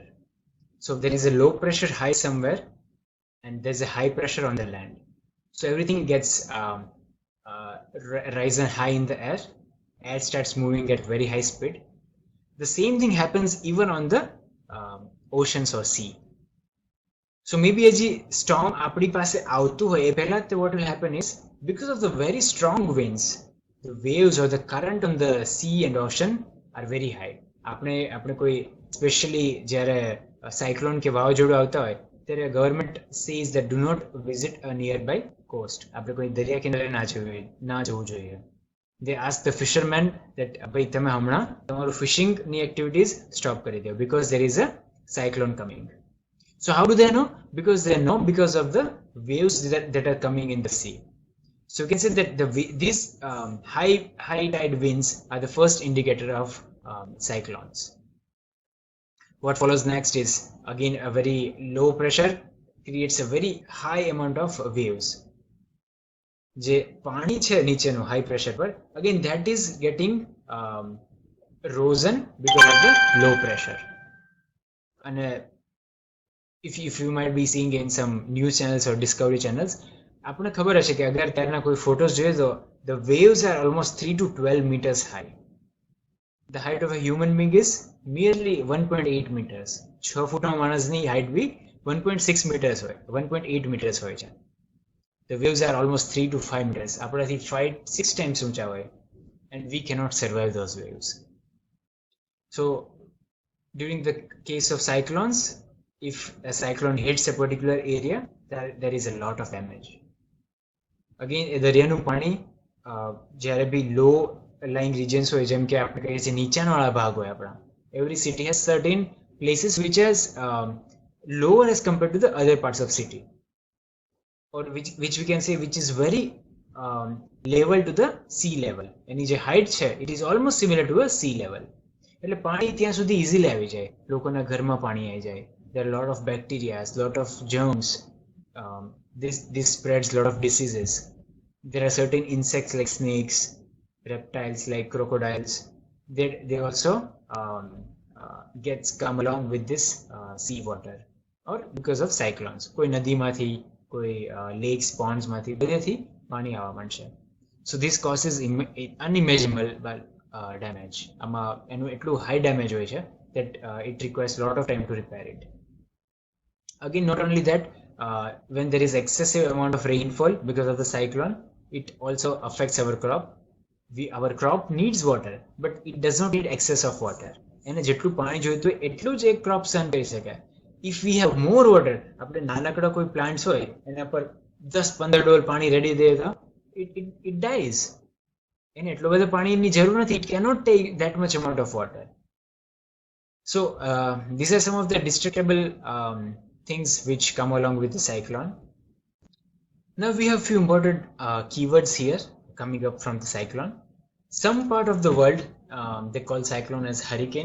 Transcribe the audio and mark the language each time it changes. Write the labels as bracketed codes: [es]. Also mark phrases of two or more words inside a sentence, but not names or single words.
[en] So there is a low pressure high somewhere and there's a high pressure on the land. So everything gets risen high in the air. Air starts moving at very high speed. The same thing happens even on the oceans or sea. So maybe as the storm [gu] આપણી પાસે આવતું હોય એ પહેલા [en] what will happen is because of the very strong winds, the waves or the current on the sea and ocean are very high. [gu] આપણે કોઈ especially જ્યારે cyclone કે વાવાઝોડું આવતા હોય ત્યારે [en] government says that do not visit a nearby coast. [gu] આપણે કોઈ દરિયા કિનારે ના જવું જોઈએ. [en] They ask the fishermen that [gu] ભાઈ તમે હમણાં તમારું fishing ની activities stop કરી દો [en] because there is a cyclone coming. So how do they know? Because they know because of the waves that are coming in the sea. So you can say that these high tide winds are the first indicator of cyclones. What follows next is again a very low pressure creates a very high amount of waves. [gu] જે પાણી છે નીચેનું [en] high pressure પર again that is getting risen because of the low pressure. And if you might be seeing in some news channels or discovery channels, [gu] આપને ખબર હશે કે અગર ત્યારના કોઈ photos જોઈએ તો [en] the waves are almost 3 to 12 meters high. The height of a human being is merely 1.8 meters. [gu] 6 ફૂટનો માણસની height બી 1.6 meters હોય, 1.8 meters હોય છે. [en] The waves are almost 3 to 5 meters. [gu] આપણાથી 5-6 times ઊંચા હોય, [en] and we cannot survive those waves. So during the case of cyclones, if a cyclone hits a particular area, there is a lot of damage. Again, [gu] દરિયાનું પાણી જ્યારે બી [en] low lying regions [gu] હોય, જેમ કે આપણે કહીએ છીએ નીચાણવાળા ભાગ હોય આપણા, [en] every city has certain places which is lower as compared to the other parts of city, or which we can say which is very level to the sea level. [gu] એની જે height છે [en] it is almost similar to a sea level. [gu] એટલે પાણી ત્યાં સુધી easily આવી જાય, લોકોના ઘરમાં પાણી આવી જાય. [en] There are a lot of bacteria, lot of germs. This spreads a lot of diseases. There are certain insects like snakes, reptiles like crocodiles. They also come along with this sea water, or because of cyclones. [gu] કોઈ નદીમાંથી, કોઈ [en] lakes, ponds [gu] માંથી, બધેથી પાણી આવવા માંડશે. [en] So this causes unimaginable damage. [gu] આમાં એનું એટલું high damage હોય છે [en] that it requires a lot of time to repair it. Again, not only that, when there is excessive amount of rainfall because of the cyclone, it also affects our crop. Our crop needs water, but it does not need excess of water. [gu] એને જેટલું પાણી જોઈતું હોય એટલું જ એક crop સહન કરી શકે. [en] If we have more water, [gu] આપણે નાનકડા કોઈ plants હોય એના પર 10-15 ડોલ પાણી રેડી દઈએ તો [en] it dies. [gu] એને એટલો બધો પાણીની જરૂર નથી. [en] It cannot take that much amount of water. So these are some of the destructible things which come along with the cyclone. Now we have few important keywords here coming up from the cyclone. Some part of the world they call cyclone as hurricane.